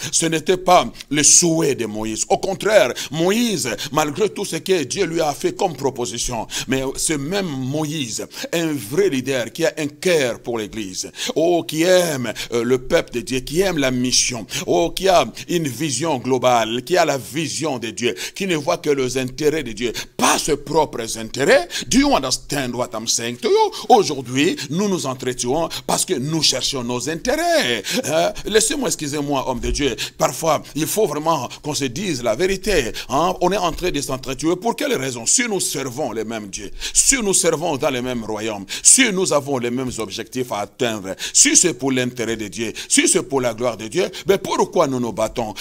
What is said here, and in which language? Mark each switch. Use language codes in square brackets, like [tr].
[fr] Ce n'était pas le souhait de Moïse. Au contraire, Moïse, malgré tout ce que Dieu lui a fait comme proposition, mais ce même Moïse, un vrai leader qui a un cœur pour l'église, qui aime le peuple de Dieu, qui aime la mission, qui a une vision globale, qui a la vision de Dieu, qui ne voit que les intérêts de Dieu, pas ses propres intérêts. [en] Do you understand what I'm saying to you? [fr] Aujourd'hui, nous nous entretuons parce que nous cherchons nos intérêts. Laissez-moi, excusez-moi, homme de Dieu, parfois, il faut vraiment qu'on se dise la vérité. On est en train de s'entretuer. Pour quelle raison? Si nous servons les mêmes dieux, si nous servons dans les mêmes royaumes, si nous avons les mêmes objectifs à atteindre, si c'est pour l'intérêt de Dieu, si c'est pour la gloire de Dieu, mais pourquoi nous nous battons?